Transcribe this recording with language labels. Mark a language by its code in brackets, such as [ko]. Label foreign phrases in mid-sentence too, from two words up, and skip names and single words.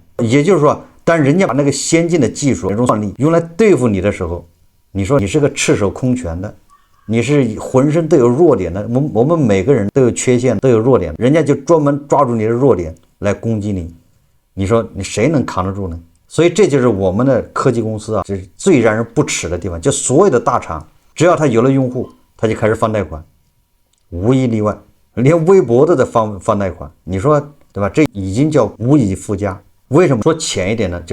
[zh] 也就是說，當人家把那個先進的技術、那種算力用來對付你的時候，你說你是個赤手空拳的，你是渾身都有弱點的。我們每個人都有缺陷，都有弱點，人家就專門抓住你的弱點來攻擊你。你說你誰能扛得住呢？所以這就是我們的科技公司啊，這是最讓人不齒的地方。就所有的大廠，只要他有了用戶，他就開始放貸款，無一例外，連微博都在放貸款。你說對吧？這已經叫無以復加。為什麼說淺一點呢？